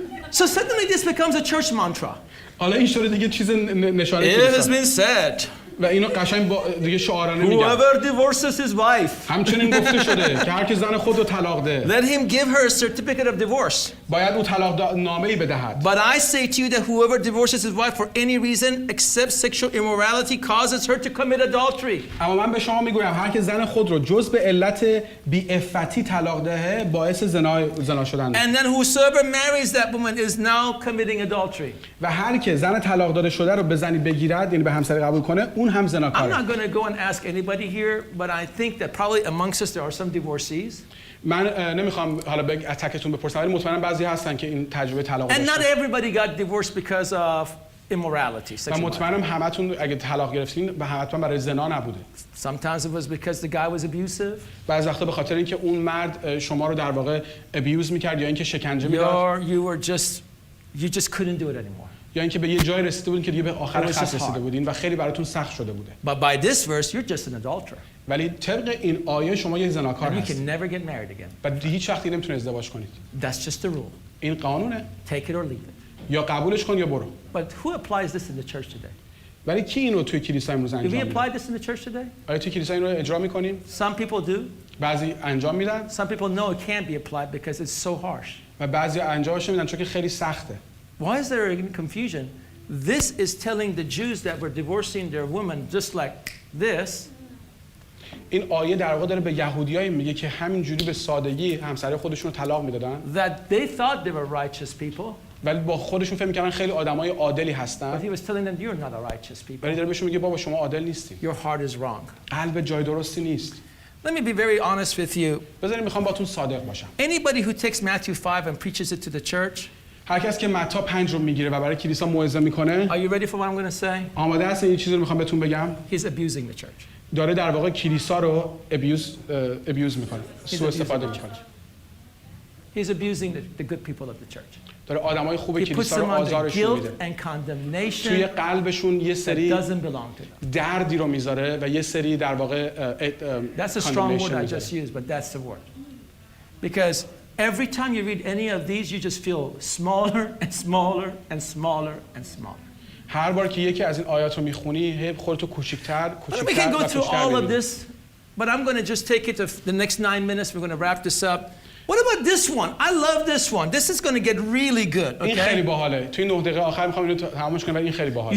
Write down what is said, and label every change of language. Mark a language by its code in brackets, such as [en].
[en] So suddenly this becomes a church mantra. [fa] حالا این شده دیگه چیز نشانه [en] It has been said. [fa] و اینو قشنگ با دیگه شعارانه میگن. [en] Whoever divorces his wife. [fa] همچنین گفته شده که هر کی زن خود رو طلاق ده. [en] Let him give her a certificate of divorce. [fa] باید او طلاق نامه‌ای بدهد. [en] But I say to you that whoever divorces his wife for any reason except sexual immorality causes her to commit adultery. [fa] اما من به شما میگویم هر کی زن خود رو جز به علت بی‌عفتی طلاق دهه باعث زنا شدن. [en] And then whosoever marries that woman is now committing adultery. [fa] و هر کی زن طلاق داده شده رو به زنی بگیرد یعنی به همسری قبول کنه اون هم زناکاره. [en] I'm not going to go and ask anybody here, but I think that probably amongst us there are some divorcees. [fa] من نمیخوام حالا تکتون بپرسم ولی مطمئنم بعضی هستن که این تجربه طلاق داشتن. [en] And not everybody got divorced because of immorality. [fa] و مطمئنم همتون اگه طلاق گرفتین به حتما برای زنا نبوده. [en] Sometimes it was because the guy was abusive. [fa] بعضی وقتا به خاطر اینکه اون مرد شما رو در واقع ابیوز می‌کرد یا اینکه شکنجه می‌داد. [en] You just couldn't do it anymore. [fa] یا اینکه به یه جای رسیده بودین که دیگه به آخر خط رسیده بودین و خیلی براتون سخت شده بوده. [en] But by this verse you're just an adulterer. [fa] ولی طبق این آیه شما یک زناکار هستید. [en] You can never get married again. [fa] و هیچ وقتی نمیتونید ازدواج کنید. [en] That's just the rule. [fa] این قانونه. [en] Take it or leave it. [fa] یا قبولش کن یا برو. [en] But who applies this in the church today? [fa] ولی کی اینو توی کلیسا امروز انجام میده؟ [en] Do we apply this in the church today? [fa] آیا توی کلیسا این رو اجرا می‌کنیم؟ [en] Some people do. [fa] بعضی انجام میدن. [en] Some people know it can't be applied because it's so harsh. [fa] و بعضی انجامش نمیدن چون که خیلی سخته. [en] Why is there any confusion? This is telling the Jews that were divorcing their women just like this. [fa] این آیه در واقع داره به یهودیایی میگه که همینجوری به سادگی همسر خودشون رو طلاق میدادن. [en] That they thought they were righteous people. [fa] ولی با خودشون فکر می‌کردن خیلی آدمای عادلی هستن. [en] But he was telling them you're not a righteous people. [fa] ولی داره بهشون میگه بابا شما عادل نیستین. [en] Your heart is wrong. [fa] قلب جای درستی نیست. [en] Let me be very honest with you. [fa] بذارید میخوام باهاتون صادق باشم. [en] Anybody who takes Matthew 5 and preaches it to the church. [fa] هر کس که متی 5 رو میگیره و برای کلیسا موعظه میکنه. [en] Are you ready for what I'm going to say? [fa] آماده هستین این چیزی رو میخوام بهتون بگم؟ [en] He's abusing the church. [fa] داره در واقع کلیسا رو ابیوز میکنه. سوء استفاده میکنه. [en] He's abusing the good people of the church. [fa] داره آدمای خوب کلیسا رو آزارشون میده. توی قلبشون یه سری دردی رو میذاره و یه سری در واقع [en] That's a strong word I just used, but that's the word. Because every time you read any of these, you just feel smaller and smaller and smaller and smaller. [fa] هر بار که یکی از این آیات رو میخونی هی خودتو کوچیک‌تر [en] We can go through all of this, but I'm going to just take it to the next 9 minutes. We're going to wrap this up. What about this one? I love this one. This is going to get really good. [fa] این خیلی باحاله. توی 9 دقیقه آخر می‌خوام اینو تمامش کنم ولی این خیلی باحاله.